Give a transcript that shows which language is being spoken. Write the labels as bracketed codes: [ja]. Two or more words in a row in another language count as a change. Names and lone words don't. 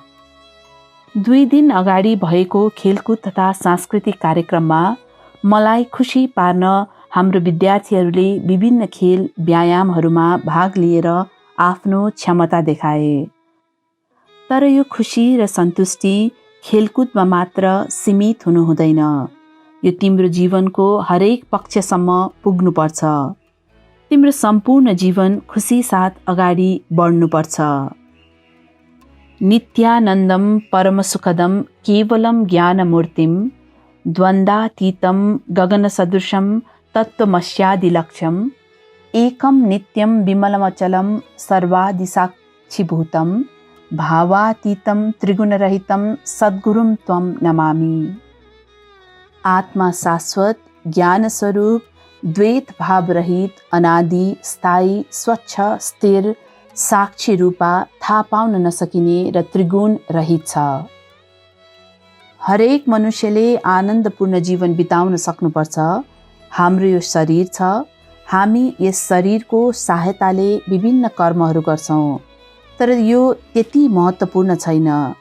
[ne] 2 दिन अगाडि भएको खेलकुद तथा सांस्कृतिक कार्यक्रममा मलाई खुसी पार्न हाम्रो विद्यार्थीहरूले विभिन्न खेल व्यायामहरूमा भाग लिएर आफ्नो क्षमता देखाए। तर यो खुसी र सन्तुष्टि खेलकुदमा मात्र सीमित हुनु हुँदैन। यो तिम्रो जीवनको हरेक पक्षसम्म पुग्नुपर्छ। तिम्रो सम्पूर्ण जीवन खुसी साथ अगाडि बढ्नुपर्छ। [sa] नित्यानन्दम परमसुखदम केवलम ज्ञानमूर्तिम द्वन्द्वातीतं गगनसदृशं तत्त्वमस्यादिलक्ष्यम् एकं नित्यं विमलमचलं सर्वादिसाक्षिभूतं भावातीतं त्रिगुणरहितं सद्गुरुं त्वं नमामि। [ne] आत्मा शाश्वत, ज्ञानस्वरूप, द्वैत भावरहित, अनादि, स्थायी, स्वच्छ, स्थिर, साक्षी रूपा, थाहा पाउन नसकिने र त्रिगुण रहित छ। हरेक मनुष्यले आनन्दपूर्ण जीवन बिताउन सक्नुपर्छ। हाम्रो यो शरीर छ। हामी यस शरीरको सहायताले विभिन्न कर्महरू गर्छौँ, तर यो त्यति महत्त्वपूर्ण छैन।